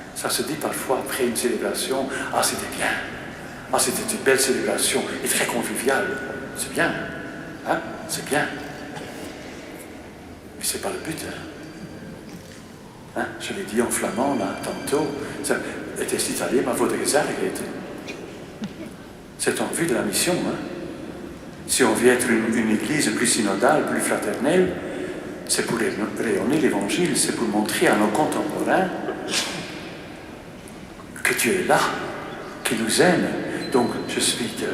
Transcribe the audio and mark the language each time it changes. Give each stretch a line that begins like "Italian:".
French: Ça se dit parfois après une célébration, « Ah, c'était bien, ah, c'était une belle célébration et très conviviale. » C'est bien, hein? C'est bien. Mais ce n'est pas le but. Hein? Je l'ai dit en flamand là, tantôt.
Dutch: Het is niet alleen maar voor de gezelligheid.
French: C'est en vue de la mission. Hein? Si on veut être une église plus synodale, plus fraternelle, c'est pour rayonner l'évangile, c'est pour montrer à nos contemporains que Dieu est là, qu'il nous aime. Donc, je suis...